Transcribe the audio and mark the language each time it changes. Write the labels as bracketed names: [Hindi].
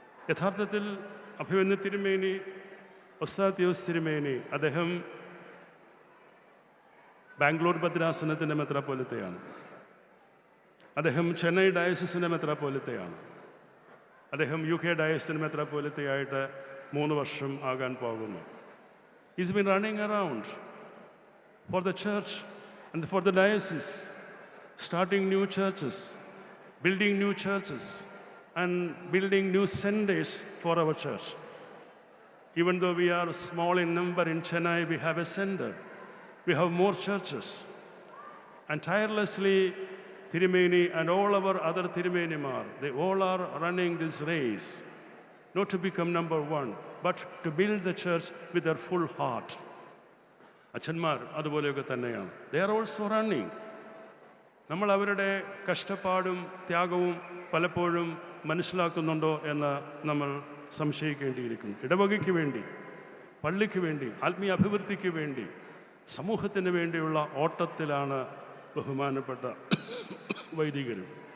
[Malayalam] യഥാർത്ഥത്തിൽ അഭിമന്യ തിരുമേനി, ഒസ്താത്യോസ് തിരുമേനി, അദ്ദേഹം ബാംഗ്ലൂർ ഭദ്രാസനത്തിൻ്റെ മെത്രാപ്പോലിത്തയാണ്. അദ്ദേഹം ചെന്നൈ ഡയസിസിൻ്റെ മെത്രാപ്പോലിത്തയാണ്. അദ്ദേഹം UK ഡയസിന് മെത്രാപ്പോലിത്തയായിട്ട് 3 വർഷം ആകാൻ പോകുന്നു. [English] He's been running around for the church and for the diocese, starting new churches, building new churches, and building new centers for our church. Even though we are small in number in Chennai, we have a center. We have more churches. And tirelessly, Tirumeni and all our other Tirumenimar, they all are running this race, not to become number 1, but to build the church with their full heart. [Malayalam] അച്ഛന്മാർ അതുപോലെയൊക്കെ തന്നെയാണ്. [English] They are also running. [Malayalam] നമ്മൾ അവരുടെ കഷ്ടപ്പാടും ത്യാഗവും പലപ്പോഴും മനസ്സിലാക്കുന്നുണ്ടോ എന്ന് നമ്മൾ സംശയിക്കേണ്ടിയിരിക്കുന്നു. ഇടവകയ്ക്ക് വേണ്ടി, പള്ളിക്ക് വേണ്ടി, ആത്മീയ അഭിവൃദ്ധിക്ക് വേണ്ടി, സമൂഹത്തിന് വേണ്ടിയുള്ള ഓട്ടത്തിലാണ് ബഹുമാനപ്പെട്ട വൈദികരും.